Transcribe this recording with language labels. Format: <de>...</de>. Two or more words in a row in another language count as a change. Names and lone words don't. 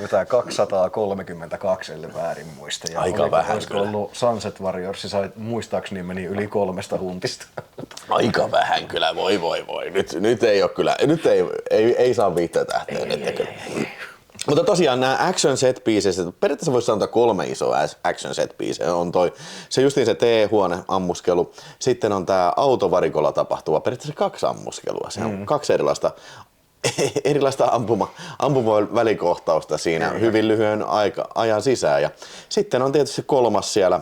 <fi>Jotain 232, ellei väärin muista. Ja Aika vähän olisiko kyllä. ollut Sunset Warriorsissa, muistaakseni meni yli 3 huntista. Aika vähän kyllä, voi. Nyt ei ole kyllä, nyt ei saa 5 tähteä. Mutta tosiaan nämä</fi> <en>action set pieces,</en> <fi>periaatteessa voisi sanoa 3 isoa</fi> <en>action set piece.</en> <fi>On se justiin se T-huone ammuskelu, sitten on tämä autovarikolla tapahtuva, periaatteessa 2 ammuskelua. Se on 2 erilaista ampumavälikohtausta siinä hyvin lyhyen ajan sisään. Ja sitten on tietysti 3 siellä.</fi>